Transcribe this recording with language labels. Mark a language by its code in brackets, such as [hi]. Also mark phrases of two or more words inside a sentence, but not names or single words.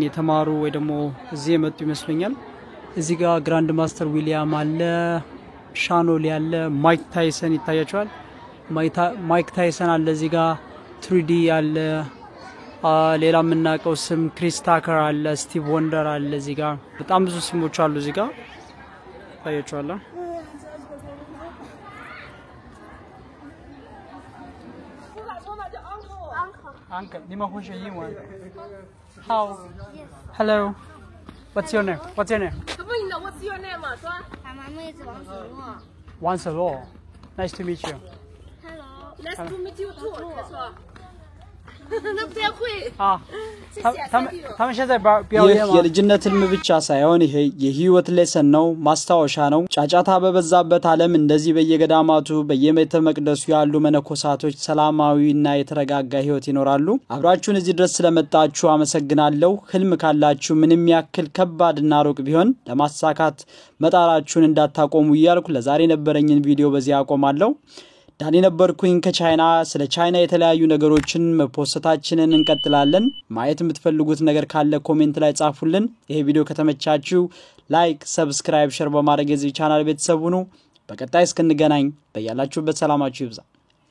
[am] የተማሩ ወይ ደግሞ እዚህ የመጡ ይመስሉኛል እዚህ ጋር ግራንድ ማስተር ዊሊያም አለ ሻኖሊ አለ ማይክ ታይሰን ይታያቸዋል ማይክ ታይሰን አለ እዚህ ጋር 3D አለ ሌላ ምናቀው ስም ክሪስ ታከር አለ ስቲቭ ወንደር አለ እዚህ ጋር በጣም ብዙ ስሞች አሉ እዚህ ጋር ታያቸዋል Uncle, [zh] 你们会说英文 [am] How? [en] Hello. What's your name? What's your name? What's your name? [zh] 海妈妹子王子洛。 [en] 王子洛 ，Nice to meet you. Hello. Nice to meet you too. [zh] 他说。那不太会。啊，他们现在表演吗？ [am] የልጅነት ህልም ብቻ ሳይሆን ይሄ የህይወት ሌሰን ነው ማስታወሻ ነው ጫጫታ በበዛበት ዓለም እንደዚህ በየገዳማቱ በየቤተ መቅደሱ ያሉ መነኮሳቶች ሰላማዊና የተረጋጋ ህይወት ይኖራሉ አብራችሁን እዚህ ድረስ ስለመጣችሁ አመሰግናለሁ ህልም ካላችሁ ምንም ያክል ከባድና ሩቅ ቢሆን ለማሳካት መጣራችሁን እንዳታቆሙ ይያልኩ ለዛሬ ነበረኝን ቪዲዮ በዚህ አቆማለሁ ዳኒ ነበርኩኝ ከቻይና ስለ ቻይና የተለያዩ ነገሮችን መፖስታችንን እንቀጥላለን ማየት የምትፈልጉት ነገር ካለ ኮሜንት ላይ ጻፉልን ይሄ ቪዲዮ ከተመቻችሁ ላይክ ሰብስክራይብ ሼር በማድረግ የዚህ ቻናል ቤተሰብ ሁኑ በቀጣይ እስክንገናኝ በያላችሁበት ሰላማችሁ ይብዛ